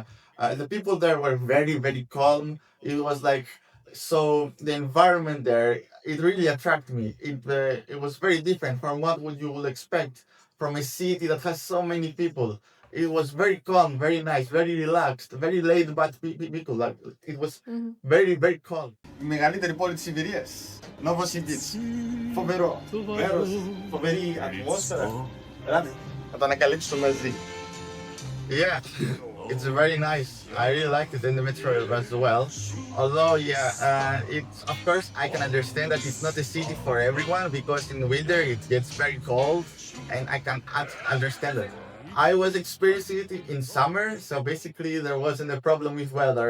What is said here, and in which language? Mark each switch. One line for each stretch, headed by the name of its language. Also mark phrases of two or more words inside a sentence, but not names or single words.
English: The people there were very, very calm. It was like so the environment there. It really attracted me. It was very different from what would you would expect from a city that has so many people. It was very calm, very nice, very relaxed, very laid back people. Like it was very, very calm.
Greek: Η μεγαλύτερη πόλη της Σιβηρίας. Novosibirsk. Φοβερό. Μέρος. Φοβερή ατμόσφαιρα. Ελάτε, να το ανακαλύψουμε μαζί.
English: Yeah, it's very nice. I really liked it in the metro as well. Although, it's of course I can understand that it's not a city for everyone because in winter it gets very cold, and I can understand it. I was experiencing it in summer, so basically there wasn't a problem with weather.